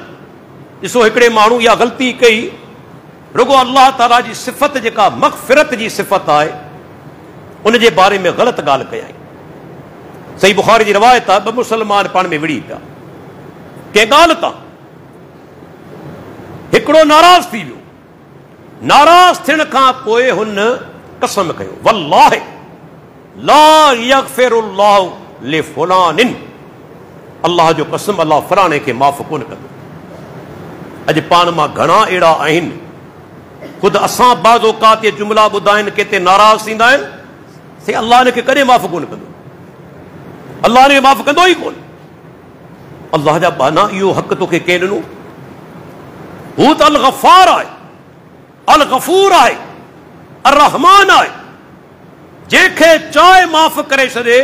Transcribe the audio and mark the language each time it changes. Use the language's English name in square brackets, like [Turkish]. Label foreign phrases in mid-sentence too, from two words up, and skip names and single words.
[Sindhi] ॾिसो हिकिड़े माण्हू इहा ग़लती कई, रुगो अल्लाह ताला जी सिफ़त जेका मग़फ़िरत जी सिफ़त आहे उन जे बारे में ग़लति ॻाल्हि कयाई। सही बुखारी जी रिवायत आहे, ॿ मुसलमान पाण में विड़ी पिया कंहिं ॻाल्हि तां, हिकिड़ो नाराज़ थी वियो। नाराज़ थियण खां पोइ हुन कसम कयो, [Arabic] والله لا يغفر الله لفلان, [Sindhi] अल्लाह जो कसम, अल्लाह फलाणे खे माफ़ कोन कंदो। अॼु पाण मां घणा अहिड़ा आहिनि, ख़ुदि असां बाज़ औक़ात ये जुमिला ॿुधाइनि केते नाराज़ थींदा आहिनि, से अल्लाह हिन खे कॾहिं माफ़ कोन कंदो, अल्लाह हिन खे माफ़ कंदो ई कोन। अल्लाह जा बाना, इहो हक़ तोखे कंहिं ॾिनो? हू त अल गफ़ार आहे, अल गफ़ूर आहे, अर रहमान आहे, जंहिंखे चाहे माफ़ करे छॾे।